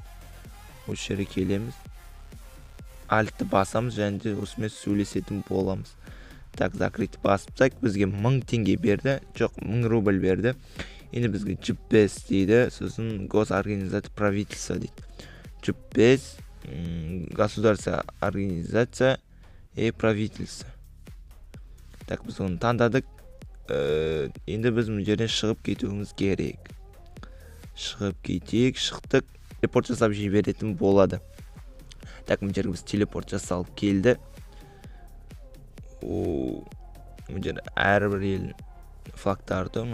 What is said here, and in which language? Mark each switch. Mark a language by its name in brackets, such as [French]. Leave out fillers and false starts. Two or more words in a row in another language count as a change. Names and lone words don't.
[Kazakh] Осы жерге келеміз. Альтты басамыз, және де осымен сөйлесетін боламыз. [Russian] Так, закрыть [Kazakh] басыпсақ, бізге 1000 теңге берді. Жоқ, 1000 рубль берді. Енді бізге GPS дейді. Сосын [Russian] госорганизация правительства [Kazakh] дейді. [Russian] GPS, государство, организация и правительство. [Kazakh] Так, біз оны таңдадық. Енді біз мұн жерден шығып кетуіміз керек. Шығып кетейік, шықтық. Телепорт жасап жіберетін болады. Так, мұн жерге біз телепорт жасалып келді. Мұн жерде әрбір ел флагтары тұр.